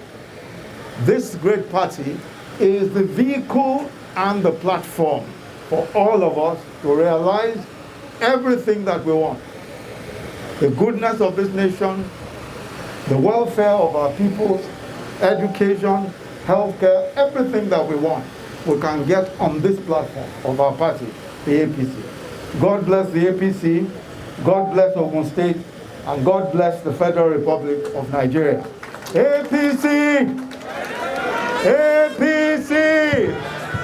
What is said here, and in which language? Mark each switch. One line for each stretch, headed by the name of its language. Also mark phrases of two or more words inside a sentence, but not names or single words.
English: This great party is the vehicle and the platform for all of us to realize everything that we want. The goodness of this nation, the welfare of our people, education, healthcare, everything that we want, we can get on this platform of our party, the APC. God bless the APC, God bless Ogun State, and God bless the Federal Republic of Nigeria. APC! APC!